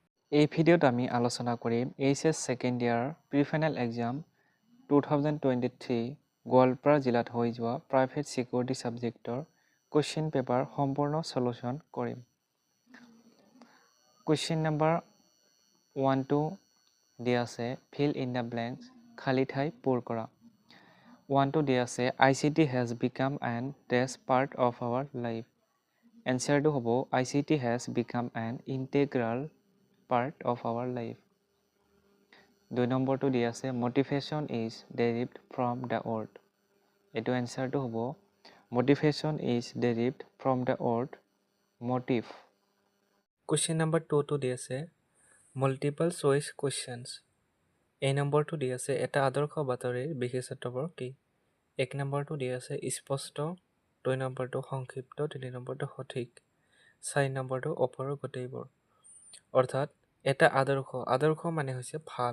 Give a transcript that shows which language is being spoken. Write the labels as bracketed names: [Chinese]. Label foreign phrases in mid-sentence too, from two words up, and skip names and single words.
[Assamese] এই ভিডিঅ'ত আমি আলোচনা কৰিম [English] HS second year pre-final exam [Assamese] 2023 গোৱালপাৰা জিলাত হৈ যোৱা [English] private security [Assamese] ছাবজেক্টৰ [English] question paper [Assamese] সম্পূৰ্ণ সলিউশ্যন কৰিম। [English] question number [Assamese] 1 দিয়া আছে [English] fill in the blanks, [Assamese] খালী ঠাই পূৰ কৰা। [English] 1 [Assamese] দিয়া আছে [English] ICT has become an dash part of our life। [Assamese] এনচাৰটো হ'ব [English] ICT has become an integral part of our life। 2 [Assamese] নম্বৰটো দিয়া আছে [English] motivation is derived from the word। [Assamese] এইটো এনচাৰটো হ'ব [English] motivation is derived from the word motive। question number [Assamese] 2 দিয়া আছে [English] multiple choice questions। [Assamese] এই নম্বৰটো দিয়া আছে এটা আদৰ্শ বাতৰিৰ বিশেষত্ববোৰ কি। 1 নম্বৰটো দিয়া আছে স্পষ্ট, 2 নম্বৰটো সংক্ষিপ্ত, 3 নম্বৰটো সঠিক, 4 নম্বৰটো ওপৰৰ গোটেইবোৰ। অৰ্থাৎ এটা আদৰ্শ মানে হৈছে ভাল।